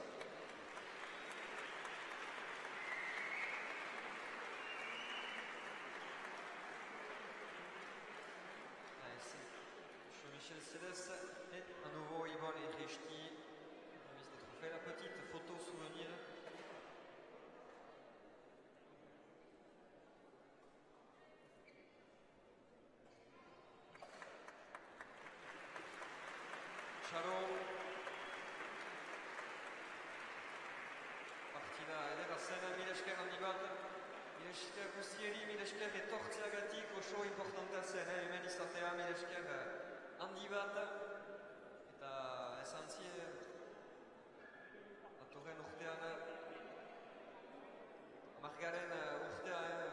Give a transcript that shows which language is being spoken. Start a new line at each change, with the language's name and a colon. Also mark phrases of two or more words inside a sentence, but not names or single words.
French: Michel Céleste et à nouveau Yvonne Ireishti, remise des trophées, la petite photo souvenir.
Basque: Charo, partida ederrazen, mila esker handi bat, mila esker guztieri, mila esker etortzeagatik oso importantea zen, hemen izatea, mila esker handi bat, eta esan zie datorren urtean, margaren urtea